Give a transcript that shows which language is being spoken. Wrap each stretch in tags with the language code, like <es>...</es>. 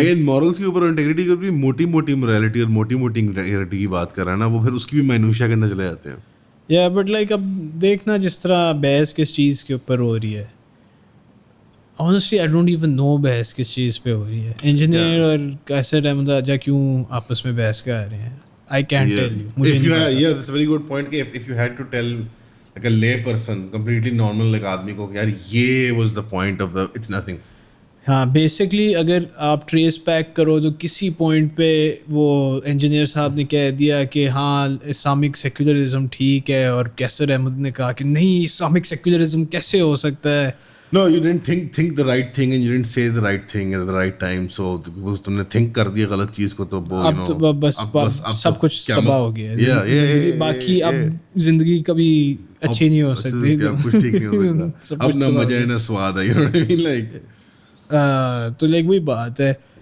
<ur>Again morals کے اوپر اور انٹیگریٹی کے اوپر موٹی مورالٹی اور موٹی انٹیگریٹی کی بات کر رہا ہے نا, وہ پھر اس کی بھی مائنوشیا کے اندر چلے جاتے ہیں. یا بٹ لائک اب دیکھنا جس طرح بحث کس چیز کے اوپر ہو رہی ہے,</ur> <en>Honestly, I don't even know</en> <ur>بحث کس چیز پہ ہو رہی ہے. انجینئر اور کیسٹ احمد راجہ کیوں آپس میں بحث کے آ رہے ہیں.</ur> <en>I can't tell you.</en> <ur>مجھے نہیں پتا.</ur> <en>Yeah, that's a very good point کہ if you had to tell like a lay person, completely normal like</en> <ur>آدمی کو کہ یار یہ</ur> <en>was the point of the it's nothing.</en> <ur>ہاں بیسکلی اگر آپ ٹریس بیک کرو تو کسی پوائنٹ پہ وہ انجینئر صاحب نے کہہ دیا کہ ہاں اسلامک سیکولرزم ٹھیک ہے, اور کیسر احمد نے کہا کہ نہیں اسلامک سیکولرزم کیسے ہو سکتا ہے.</ur> <en>No, you didn't think the right thing and you didn't say the right thing at the right time. So because</en> <ur>تم نے think کر دیا غلط چیز کو تو وہ اب تو بس سب کچھ تباہ ہو گیا ہے. باقی اب زندگی کبھی اچھی نہیں ہو سکتی, کچھ ٹھیک نہیں ہو سکتا. اب نہ مزہ ہے نہ سواد ہے.</ur> <en>You know what I mean? Like</en> <ur>تو لائک وہی بات ہے.</ur>